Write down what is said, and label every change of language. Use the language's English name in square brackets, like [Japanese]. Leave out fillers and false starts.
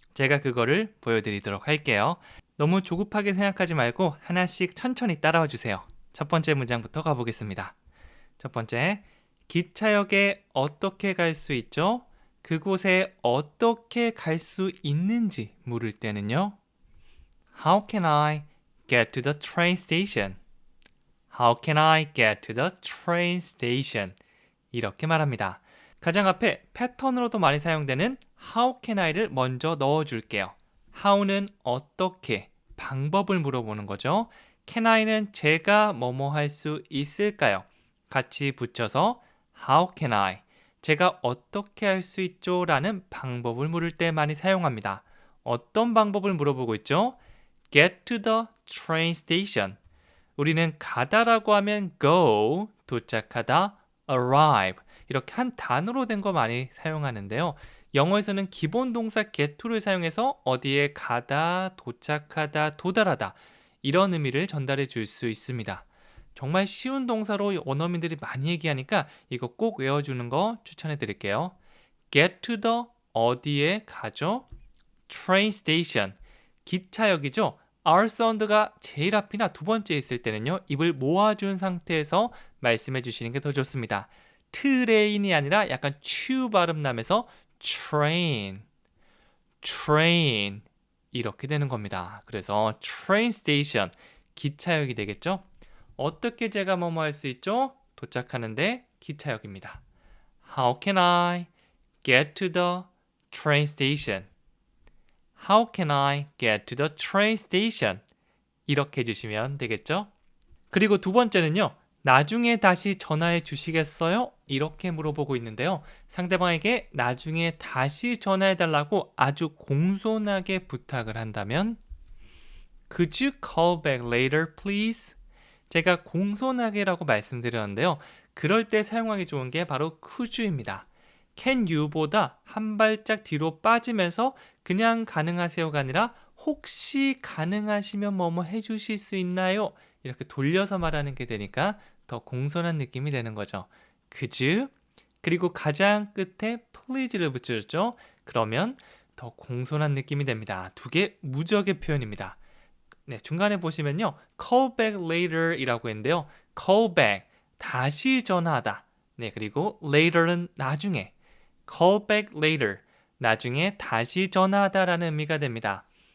[Korean] 제가 그거를 보여드리도록 할게요. 너무 조급하게 생각하지 말고 하나씩 천천히 따라와 주세요. 첫 번째 문장부터 가보겠습니다. 첫 번째, 기차역에 어떻게 갈 수 있죠? 그곳에 어떻게 갈 수 있는지 물을 때는요. [English] How can I get to the train station? How can I get to the train station? [Korean] 이렇게 말합니다. 가장 앞에 패턴으로도 많이 사용되는 [English] How can I [Korean] 를 먼저 넣어줄게요. How는 어떻게, 방법을 물어보는 거죠. Can I는 제가 뭐뭐 할 수 있을까요? 같이 붙여서 [English] How can I? [Korean] 제가 어떻게 할 수 있죠? 라는 방법을 물을 때 많이 사용합니다. 어떤 방법을 물어보고 있죠? [English] Get to the train station. [Korean] 우리는 가다라고 하면 go, 도착하다, arrive. 이렇게 한 단어로 된 거 많이 사용하는데요. 영어에서는 기본 동사 [English] get to [Korean] 를 사용해서 어디에 가다, 도착하다, 도달하다 이런 의미를 전달해 줄 수 있습니다. 정말 쉬운 동사로 원어민들이 많이 얘기하니까 이거 꼭 외워주는 거 추천해 드릴게요. [English] Get to the [Korean] 어디에 가죠? [English] Train station [Korean] 기차역이죠. R 사운드가 제일 앞이나 두 번째에 있을 때는요. 입을 모아준 상태에서 말씀해 주시는 게 더 좋습니다. 트레인이 아니라 약간 추 발음 나면서 [English] train, train [Korean] 이렇게 되는 겁니다. 그래서 train station 기차역이 되겠죠. 어떻게 제가 뭐뭐 할 수 있죠? 도착하는데 기차역입니다. [English] How can I get to the train station? How can I get to the train station? [Korean] 이렇게 해주시면 되겠죠? 그리고 두 번째는요. 나중에 다시 전화해 주시겠어요? 이렇게 물어보고 있는데요. 상대방에게 나중에 다시 전화해 달라고 아주 공손하게 부탁을 한다면 [English] Could you call back later, please? [Korean] 제가 공손하게라고 말씀드렸는데요. 그럴 때 사용하기 좋은 게 바로 [English] could you [Korean] 입니다. can you 보다 한 발짝 뒤로 빠지면서 그냥 가능하세요가 아니라 혹시 가능하시면 뭐뭐 해주실 수 있나요? 이렇게 돌려서 말하는 게 되니까 더 공손한 느낌이 되는 거죠. [English] Could you? [Korean] 그리고 가장 끝에 please를 붙여줬죠. 그러면 더 공손한 느낌이 됩니다. 두 개 무적의 표현입니다. 네, 중간에 보시면요. [English] call back later [Korean] 이라고 했는데요. [English] call back, [Korean] 다시 전화하다. 네, 그리고 later는 나중에. [English] call back later, [Korean] 나중에 다시 전화하다라는 의미가 됩니다.